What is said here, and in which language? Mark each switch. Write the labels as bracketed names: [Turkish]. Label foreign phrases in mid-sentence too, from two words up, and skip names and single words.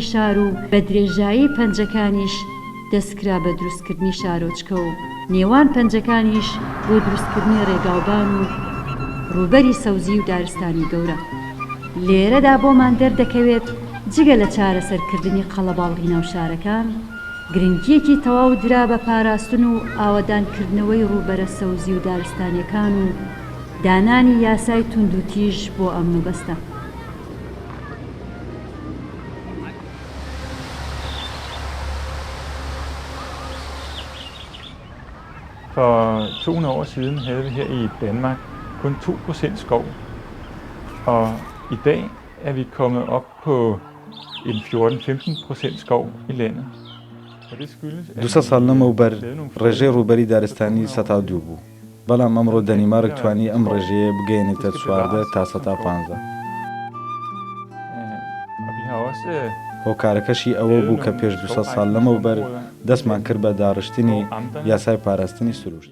[Central Kurdish] شار و بە درێژایی پەنجەکانیش دەستکرا بە دروستکردنی شارۆچکە و نێوان پەنجەکانیش بۆ دروستکردنی ڕێگاوبان و ڕووبەری سەوزی و دارستانی گەورە لێرەدا بۆمان دەردەکەوێت جگە لە چارەسەرکردنی قەڵەباڵغی ناو شارەکان گرنگیەکی تەواو درا بە پاراستن و ئاوەدانکردنەوەی ڕووبەرە سەوزی و دارستانیەکان و دانانی یاسای توند و تیژ بۆ ئەمن و بەستە [Danish] For 200 år siden havde vi her i Danmark kun 2% skov, og i dag er vi kommet op på en 14-15% skov i landet. Og det skyldes, at [Central Kurdish] 200 ساڵ لەمەوبەر ڕێژەی ڕووبەری دارستانی 102 بوو بەڵام ئەمڕۆ دەنیمارک توانی ئەم ڕێژەیە بگەێنێتە 14 تا 115 هۆکارەکەشی ئەوە بوو کە پێش 200 ساڵ لەمەوبەر دەستمان کرد بە داڕشتنی یاسای پاراستنی سروشت